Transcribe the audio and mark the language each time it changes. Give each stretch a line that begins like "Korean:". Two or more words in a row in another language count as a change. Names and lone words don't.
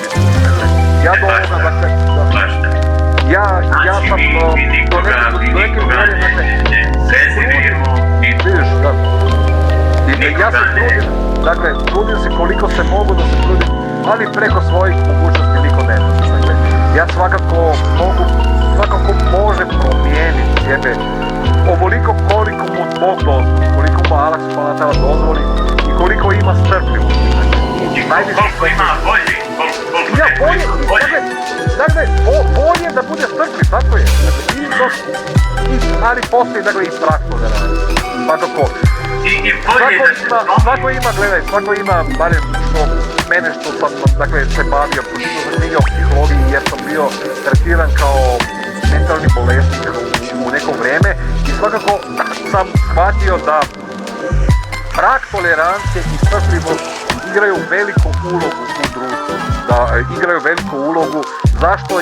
Bosnian: Ja do ovoga, dakle, ja sam do neke mjere, ja se trudim, dakle, trudim se koliko se mogu da se trudim, ali preko svojih mogućnosti niko ne može. Dakle, ja svakako može promijeniti sebe ovoliko koliko mu Bog dozvoli, koliko mu Allah
Arabic: سبحانه وتعالى
Bosnian: dozvoli i koliko ima strpljivosti. Koliko ima volje, Dakle, bolje da bude strpljiv, tako je. Ali postoji, dakle, i strah to da radi. Svakako. Svako ima, barem što mene što sam, dakle, se bavio, pročitao sam knjige o psihologiji jer sam bio tretiran kao mentalni bolesnik u neko vrijeme i svakako sam shvatio da prag tolerancije i strpljivost igraju veliku ulogu u društvu, zašto?